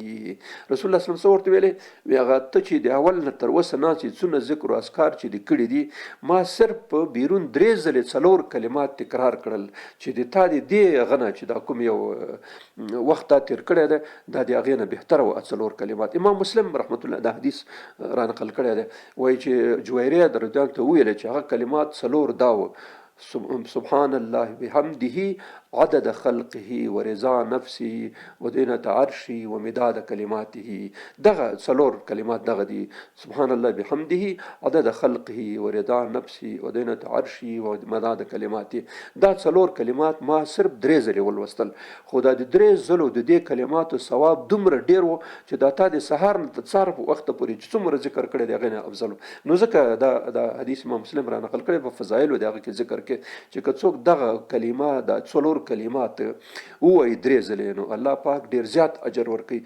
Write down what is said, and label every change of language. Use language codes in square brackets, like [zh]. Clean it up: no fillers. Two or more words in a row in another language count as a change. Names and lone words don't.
[ps] رسول الله [ar] صلی الله علیه وسلم [ps] څه ورته ویلې؟ وی هغه ته چې د اول نه تر اوسه ناست یې څونه ذکر و اذکار چې دې کړي دي، ما صرف په بیرون 3 ځلې 4 کلمات تکرار کړل چې د تا د دې هغه نه چې دا کوم یو وخت تا تېر کړی دی دا د هغې نه بهتره وه 4 کلمات. امام مسلم رحمت الله دا حدیث را نقل کړی دی، وایي چې جویریه د [ar] رضی الله عنه [ps] ته وویل چې هغه کلمات 4 دا وه: [ar] سبحان الله بحمده عدد خلقه ورضا نفسه وزینة عرشه ومداد کلماته. [ps] دغه 4 کلمات دغه دي: [ar] سبحان الله بحمده عدد خلقه ورضا نفسه وزینة عرشه ومداد کلماته. [ps] دا 4 کلمات ما صرف 3 ځلې ولوستل، خو دا د 3 ځلو د دې کلماتو ثواب دومره ډېر و چې دا تا د سهار نه تر سهار په وخته پورې چې څومره ذکر کړی د هغې نه افضل و. نو ځکه دا حدیث امام مسلم را نقل کړی په فضایلو د هغه کې ذکر کې چې که څوک دغه کلمه دا 4 کلمات ووایي 3 ځلې نو الله پاک ډېر زیات اجر ورکوي.